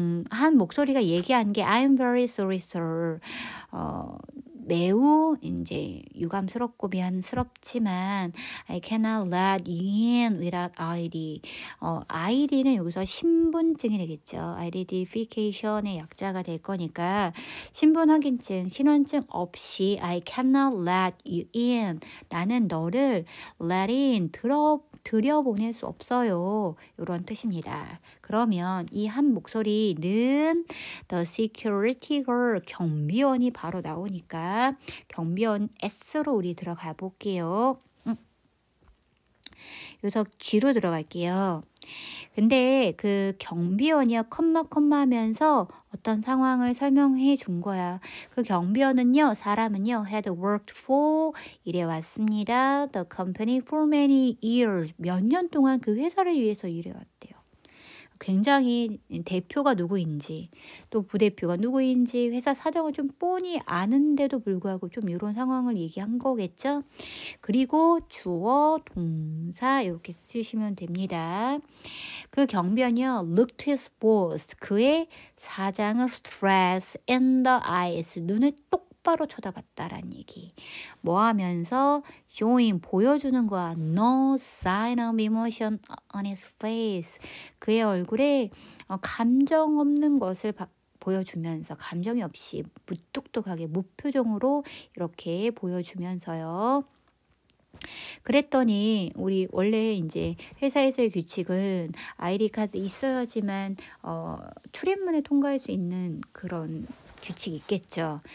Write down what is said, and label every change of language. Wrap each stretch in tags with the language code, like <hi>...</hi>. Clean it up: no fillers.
<ko>한 목소리가 얘기한 게</ko> <en>I'm very sorry, sir.</en> <ko>매우 이제 유감스럽고 미안스럽지만</ko> <en>I cannot let you in without ID.</en> <ko>ID는 여기서 신분증이 되겠죠. identification의 약자가 될 거니까 신분 확인증, 신원증 없이</ko> <en>I cannot let you in.</en> <ko>나는 너를 let in, 들여보낼 수 없어요. 이런 뜻입니다. 그러면 이 한 목소리는</ko> <en>the security guard,</en> <ko>경비원이 바로 나오니까 경비원 S로 우리 들어가 볼게요. 여기서 G로 들어갈게요. 근데 그 경비원이요, 컴마 하면서 어떤 상황을 설명해 준 거야. 그 경비원은요, 사람은요,</ko> <en>had worked for,</en> <ko>일해왔습니다.</ko> <en>The company for many years.</en> <ko>몇 년 동안 그 회사를 위해서 일해왔대요. 굉장히 대표가 누구인지, 또 부대표가 누구인지, 회사 사정을 좀 뻔히 아는데도 불구하고 좀 이런 상황을 얘기한 거겠죠. 그리고 주어, 동사 이렇게 쓰시면 됩니다. 그 경비원이요,</ko> <en>looked his boss,</en> <ko>그의 사장을</ko> <en>stress in the eyes,</en> <ko>눈을 똑바로 쳐다봤다라는 얘기. 뭐 하면서 showing, 보여주는 거야.</ko> <en>No sign of emotion on his face.</en> <ko>그의 얼굴에 감정 없는 것을 보여주면서, 감정이 없이 무뚝뚝하게 무표정으로 이렇게 보여주면서요. 그랬더니 우리 원래 이제 회사에서의 규칙은 아이디 카드 있어야지만 출입문에 통과할 수 있는 그런 규칙이 있겠죠.</ko>